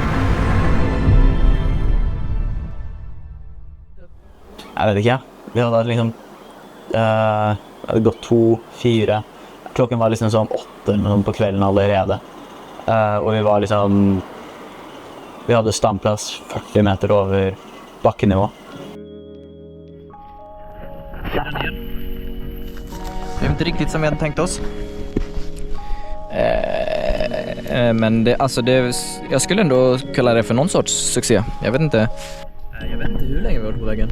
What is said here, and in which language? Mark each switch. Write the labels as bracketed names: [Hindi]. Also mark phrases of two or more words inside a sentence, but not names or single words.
[Norwegian] Jeg vet ikke. Vi hadde liksom det hadde gått 2-4. Klokken var liksom sånn 8 på kvelden allerede. Og vi var liksom vi hadde standplass 40 meter over bakkenivå. [Swedish] Det inte riktigt som vi hade tänkt oss. Men jag skulle ändå kalla det för någon sorts succé. Jag vet inte hur länge vi har varit på vägen.